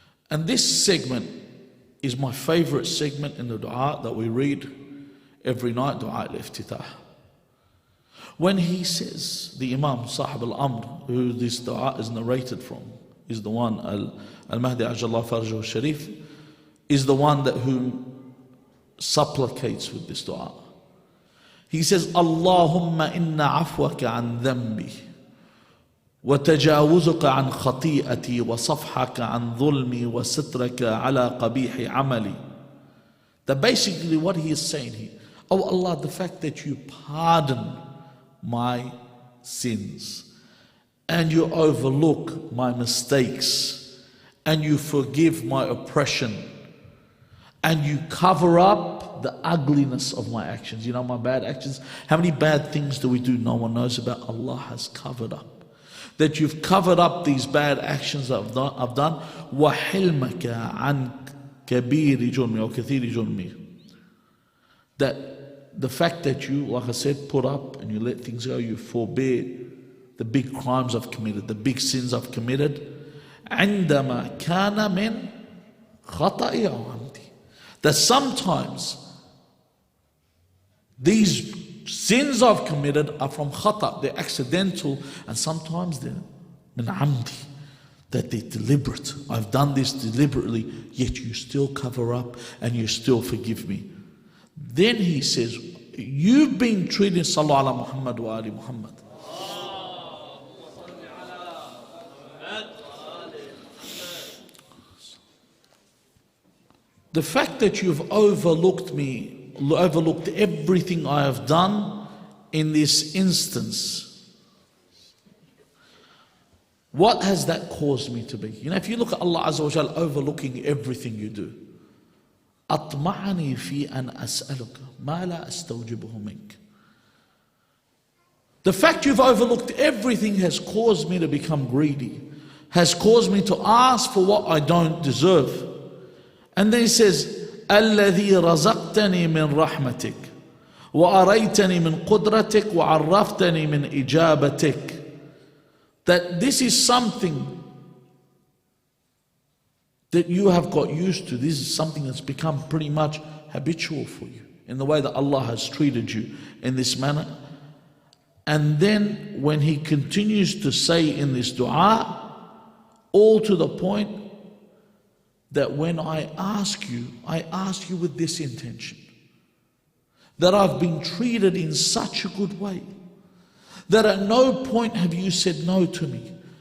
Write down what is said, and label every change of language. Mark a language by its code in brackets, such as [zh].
[en] And this segment is my favorite segment in the dua that we read every night, dua al-iftitah. When he says, the Imam, Sahib al-Amr, who this dua is narrated from, is the one, Al-Mahdi Ajallah Farjahu Sharif, is the one that who supplicates with this dua. He says, [ar] Allahumma inna afwaka an dhanbi وتجاوزك عن خطيئتي وصفحك عن ظلمي وسترك على قبيح عملي. [en] That basically what he is saying here, oh Allah, the fact that you pardon my sins and you overlook my mistakes and you forgive my oppression and you cover up the ugliness of my actions. You know, my bad actions. How many bad things do we do no one knows about? Allah has covered up. That you've covered up these bad actions that I've done. [ar] وَحِلْمَكَ عَنْ كَبِيرِ جُرْمِي or كَثِيرِ جُرْمِي. [en] That the fact that you, like I said, put up and you let things go, you forbear the big crimes I've committed, the big sins I've committed. [ar] عندما كان من خطئي أو عمدي. [en] That sometimes these sins I've committed are from khata, they're accidental, and sometimes they're min amdi, that they're deliberate. I've done this deliberately, yet you still cover up and you still forgive me. Then he says, you've been treating Sallallahu ala Muhammad wa ali Muhammad. The fact that you've overlooked me, overlooked everything I have done in this instance, what has that caused me to be? You know, if you look at Allah Azza wa Jal overlooking everything you do, [ar] أطمعني في أن أسألك ما لا أستوجبه منك. [en] The fact you've overlooked everything has caused me to become greedy, has caused me to ask for what I don't deserve. And then he says, [ar] الذي رزقتني من رحمتك وأريتني من قدرتك وعرفتني من إجابتك. [en] That this is something that you have got used to. This is something that's become pretty much habitual for you in the way that Allah has treated you in this manner. And then when he continues to say in this dua, all to the point that when I ask you with this intention, that I've been treated in such a good way, that at no point have you said no to me.